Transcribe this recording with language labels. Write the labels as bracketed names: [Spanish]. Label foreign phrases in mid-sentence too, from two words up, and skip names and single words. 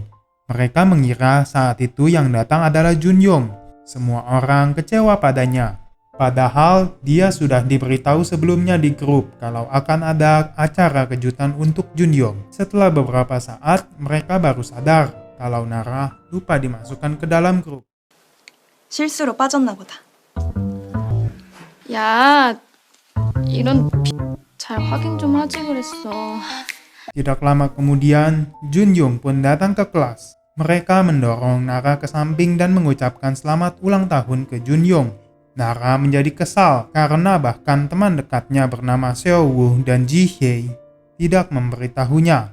[Indonesian] Mereka mengira saat itu yang datang adalah Junyoung. Semua orang kecewa padanya. Padahal dia sudah diberitahu sebelumnya di grup kalau akan ada acara kejutan untuk Junyoung. Setelah beberapa saat, mereka baru sadar kalau Nara lupa dimasukkan ke dalam grup. [Korean] 실수로 빠졌나 보다. 야, 이런 잘 확인 좀 하지 그랬어. [Indonesian] Tidak lama kemudian, Junyoung pun datang ke kelas. Mereka mendorong Nara ke samping dan mengucapkan selamat ulang tahun ke Junyoung. Nara menjadi kesal karena bahkan teman dekatnya bernama Seowoo dan Jihye tidak memberitahunya.